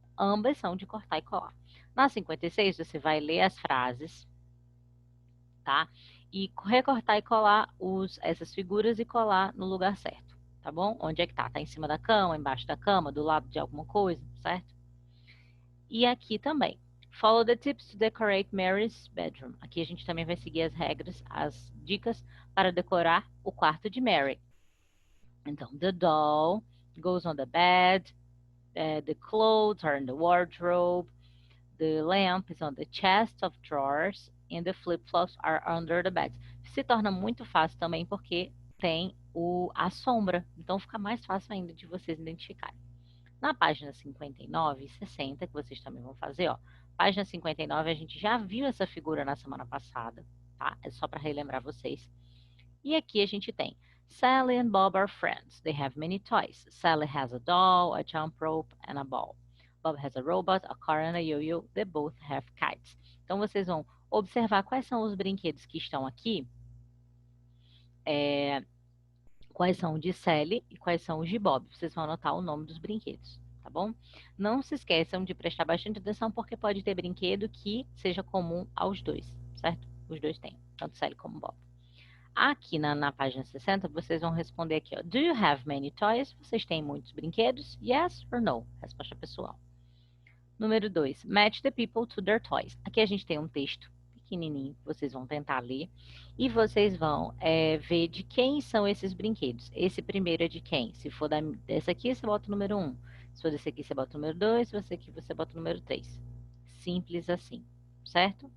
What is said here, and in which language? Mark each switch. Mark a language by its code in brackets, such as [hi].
[pt] Ambas são de cortar e colar. Na 56, você vai ler as frases, tá? E recortar e colar essas figuras e colar no lugar certo, tá bom? Onde é que tá? Tá em cima da cama, embaixo da cama, do lado de alguma coisa, certo? E aqui também. [en] Follow the tips to decorate Mary's bedroom. [pt] Aqui a gente também vai seguir as regras, as dicas para decorar o quarto de Mary. Então, [en] the doll goes on the bed, the clothes are in the wardrobe, the lamp is on the chest of drawers, and the flip-flops are under the bed. [pt] Se torna muito fácil também porque tem a sombra, então fica mais fácil ainda de vocês identificarem. Na página 59 e 60, que vocês também vão fazer, ó. Página 59, a gente já viu essa figura na semana passada, tá? É só para relembrar vocês. E aqui a gente tem [en] Sally and Bob are friends. They have many toys. Sally has a doll, a jump rope and a ball. Bob has a robot, a car and a yo-yo. They both have kites. [pt] Então vocês vão observar quais são os brinquedos que estão aqui, quais são os de Sally e quais são os de Bob. Vocês vão anotar o nome dos brinquedos, tá bom? Não se esqueçam de prestar bastante atenção, porque pode ter brinquedo que seja comum aos dois, certo? Os dois têm, tanto Sally como Bob. Aqui na página 60, vocês vão responder aqui, ó. [en] Do you have many toys? [pt] Vocês têm muitos brinquedos? [en] Yes or no? [pt] Resposta pessoal. Número 2, [en] match the people to their toys. [pt] Aqui a gente tem um texto pequenininho, vocês vão tentar ler, e vocês vão ver de quem são esses brinquedos. Esse primeiro é de quem? Se for desse aqui, você bota o número 1. Se for desse aqui, você bota o número 2. Se for desse aqui, você bota o número 3. Simples assim, certo?